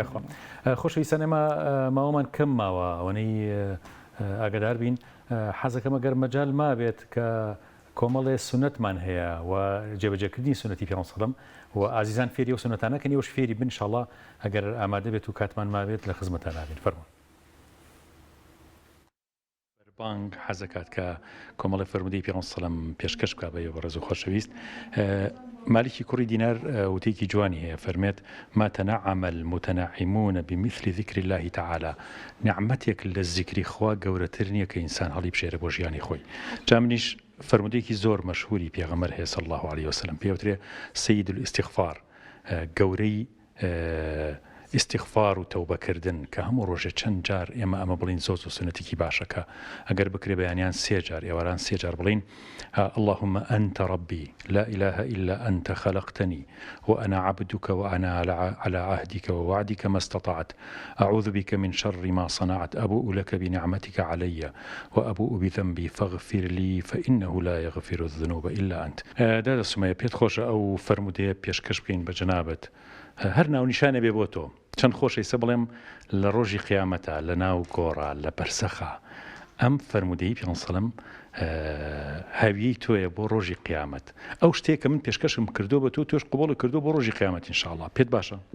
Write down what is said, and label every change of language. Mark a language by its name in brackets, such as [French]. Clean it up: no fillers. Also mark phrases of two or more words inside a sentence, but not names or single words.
[Central Kurdish] خۆشەویستان ئێمە ماوەمان کەم ماوە ئەوەنەی ئاگدار بین حەزەکەمە گەر مەجال ما بێت کە کۆمەڵێ سنەتمان هەیە و جێبەجێکردنی سنەتی پێغەمبەر سەڵەم و ئازیزان فێری و سنەتانەکەن وەش فێری بن ئینشاءالله ئەگەر ئامادە بێت و کاتمان ما بێت لە خزمەتان نابێت فەرموون بانگ حەزەکات کە کۆمەڵی فەرمودەی پێغەمبەر سەڵەم پێشکەش بکات بە بەڕێز و خۆشەویست مالکی کوڕی دینار وتێکی جوانی هەیە فەرمێت [Arabic] ما تەنەعەمە المتەنەعیمون بمثل ذکر الله تعالى [Central Kurdish] نعمەتێک لە زیکری خوا گەورەتر نییە کە ئینسان هەڵی بشێرە بۆ ژیانی خۆی جا منیش فەرمودەیەکی زۆر مەشهوری پێغەمبەر هەیە [Arabic] صلی الله عليه وسلم [Central Kurdish] پێوترێ [Arabic] سەید الاستیغفار [Central Kurdish] گەورەی استیغفار و تەوبەکردن کە هەموو ڕۆژێ چەند جار ئێمە ئەمە بڵین زۆر و سنەتێکی باشەکە ئەگەر بکرێ بەیانیان سێ جار ئێواران سێ جار [Arabic] بڵین اللهم أنت ربي لا إله إلا أنت خلقتني وأنا عبدك وأنا على عهدك ووعدك ما استطعت أعوذ بك من شر ما صنعت أبوء لك بنعمتك علي وأبوء بذنبي فاغفر لي فإنه لا يغفر الذنوب إلا أنت [Central Kurdish] دادا سمية پێت خۆشە ئەو فەرمودەیە پێشکەش بکەین بە جەنابەت هەر ناونیشانە بێ بۆ تۆ چەند خۆشەی سە بڵێم لە ڕۆژی قیامەتە لە ناو گۆڕە لە بەرزەخە ئەم فەرمودەی پێغەمبەر سەڵەم هاویەی تۆیە بۆ ڕۆژی قیامەت ئەو شتێک کە من پێشکەشم کردو بە تۆ توێش قبوڵ کردو بۆ ڕۆژی قیامەت ئینشاءالله پێت باشە